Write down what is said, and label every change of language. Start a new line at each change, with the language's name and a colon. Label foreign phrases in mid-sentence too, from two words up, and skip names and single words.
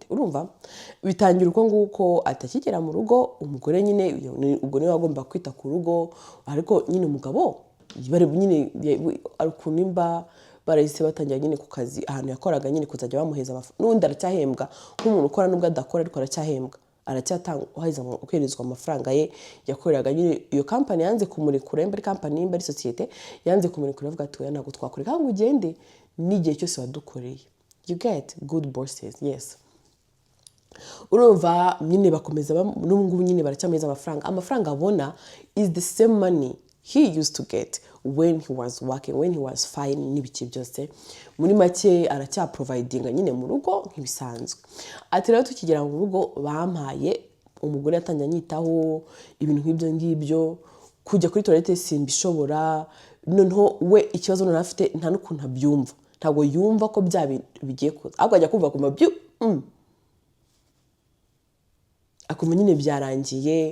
Kinyarwanda: Urumva bitangira uko nguko, atakigera mu rugo umugore nyine ubwo niwe wagomba kwita ku rugo, ariko nyine umugabo bari nyine ariko nimba barahise batangira nyine ku kazi ahantu yakoraga nyine kuzajya bamuheza n'undi aracyahembwa nk'umuntu ukora nubwo adakora, ariko aracyahembwa, aracyatanga kwerizwa amafaranga ye yakoreraga. Nyine iyo company yanze kumurekura, imba ari company, imba ari societe, yanze kumurekura avuga ati ntabwo twakoreka ngo ugende n'igihe cyose wadukoreye.
English: You get good bosses, yes.
Kinyarwanda: Urumva nyine bakomeza n'ubungubu nyine baracyamuheza amafaranga abona
English: is the same money he used to get when he was working, when he was fine
Kinyarwanda: n'ibiki byose. Muri make aracyaprovidinga nyine mu rugo nk'ibisanzwe. Ati rero tukigera mu rugo bampaye, umugore yatangiye anyitaho ibintu nk'ibyo ngibyo, kujya kuri toilette simbishobora. Noneho we ikibazo none afite nta n'ukuntu abyumva, ntabwo yumva ko bya bigiye kuza, ahubwo ajya kumva kumva akumva nyine byarangiye.